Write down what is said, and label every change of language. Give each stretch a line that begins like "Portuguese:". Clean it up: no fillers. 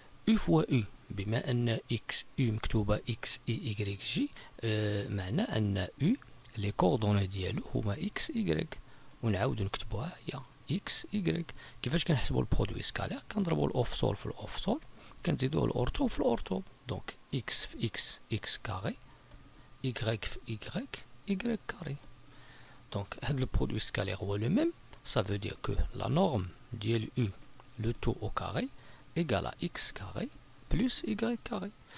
Arabic: U فوا U بما أن X U مكتوبة X I Y J معنى أن U لي كوردوني ديالو هما X Y ونعاودو نكتبوها هي X Y. كيفاش كنحسبو البرودوي سكالير؟ كنضربو الأوفسول في الأوفسول كنزيدوه الأورتو في الأورتو. دونك X في X X كاري Y في Y Y كاري. دونك هاد البرودوي سكالير هو لو ميم.
French: Ça veut dire que la norme ديال U le tout au carré égale à x carré plus y carré.